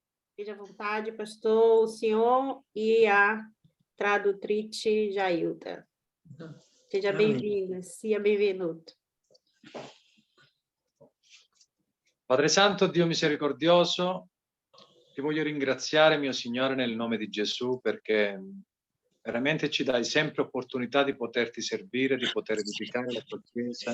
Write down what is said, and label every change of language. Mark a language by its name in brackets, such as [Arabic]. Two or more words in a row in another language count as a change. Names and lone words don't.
[Portuguese] Fique à vontade, pastor, o senhor e a tradutrice Jailda. Seja bem-vindo, [Italian] sia benvenuto. Padre Santo, Dio misericordioso, ti voglio ringraziare, mio Signore, nel nome di Gesù, perché veramente ci dai sempre opportunità di poterti servire, di poter edificare la tua Chiesa.